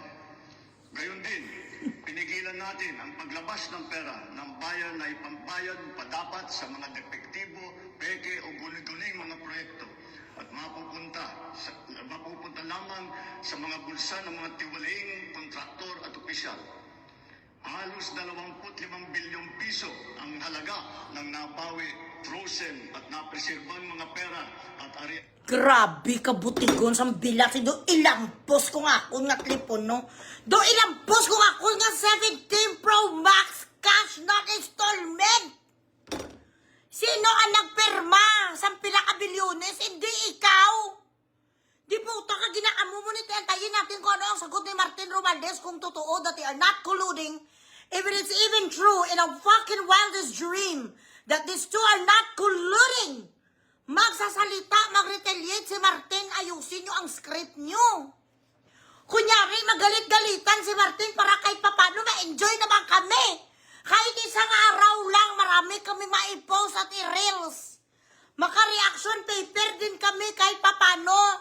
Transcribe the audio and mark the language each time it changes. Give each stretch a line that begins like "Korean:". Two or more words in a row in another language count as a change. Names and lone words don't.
Filipino: Gayon din, pinigilan natin ang paglabas ng pera ng bayan na ipambayad pa dapat sa mga depektibo, peke o guni-guning mga proyekto at mapupunta lamang sa mga bulsa ng mga tiwalaing kontraktor at opisyal. Halos 25 bilyong piso ang halaga ng nabawi, frozen at napreserbang mga pera at area.
Hiligaynon: Grabe ka butigon sa bilat. Do ilampos ko nga ako nga telefon, no? Do ilampos ko nga ako nga 17 Pro Max
English: cash not installment.
Hiligaynon: Sino ang nagperma sa pila ka bilyones?
Filipino: Hindi ikaw.
Hiligaynon: Di puta ka ginakamu mo nito.
Filipino: Antayin natin kung ano ang sagot ni Martin Romualdez kung totoo
English: that they are not colluding. If it is even true in a fucking wildest dream that these two are not colluding.
Filipino: Magsasalita, mag-retaliate si Martin, ayusin nyo ang script nyo. Kunyari, magalit-galitan si Martin para kahit papano ma-enjoy naman kami. Kahit isang araw lang, marami kami ma-post at i-reels. Maka-
English: reaction paper
Filipino: din kami kahit papano.